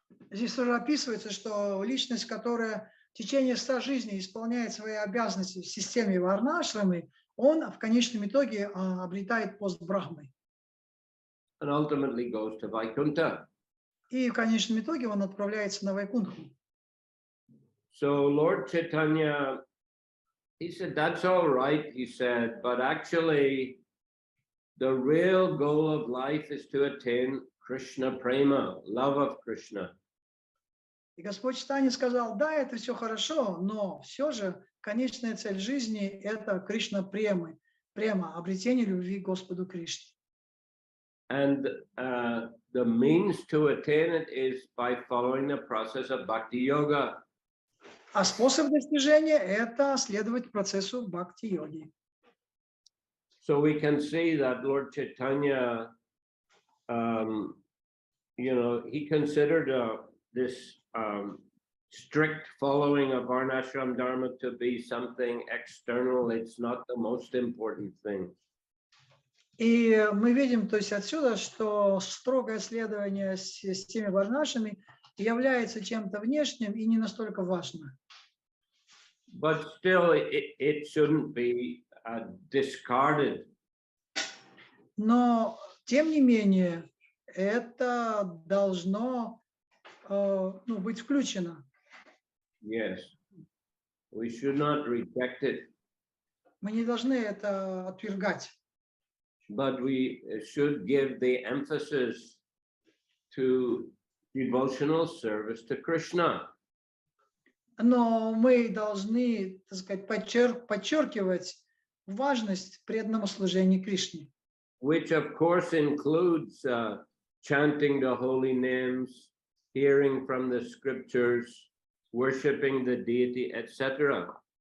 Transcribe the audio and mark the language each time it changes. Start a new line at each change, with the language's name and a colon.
Russian: Здесь тоже описывается, что личность, которая в течение 100 жизней исполняет свои обязанности в системе Варнашрамы, он в конечном итоге обретает пост Брахмы.
English: And ultimately goes to Vaikuntha.
Russian: И в конечном итоге он отправляется на Вайкунху.
English: So Lord Chaitanya, he said, that's all right, he said, but actually the real goal of life is to attain Krishna prema, love of Krishna.
Russian: И Господь Чайтанья сказал, да, это все хорошо, но все же конечная цель жизни – это Кришна према, обретение любви к Господу Кришне.
English: And the means to attain it is by following the process of bhakti yoga.
Russian: А способ достижения – это следовать процессу бхакти-йоги.
English: So we can see that Lord Chaitanya, he considered this strict following of Varnashram Dharma to be something external. It's not the most important thing.
Russian: И мы видим, то есть отсюда, что строгое следование с теми варнашами является чем-то внешним и не настолько важно.
English: But still, it shouldn't be discarded.
Russian: Но, тем не менее, это должно быть включено.
English: Yes, we should not reject it,
Russian: Мы не должны это отвергать.
English: but we should give the emphasis to devotional service to Krishna.
Russian: Но мы должны, так сказать, подчеркивать важность преданному служению Кришне.
English: Which of course includes chanting the holy names, hearing from the scriptures, worshiping the deity, etc.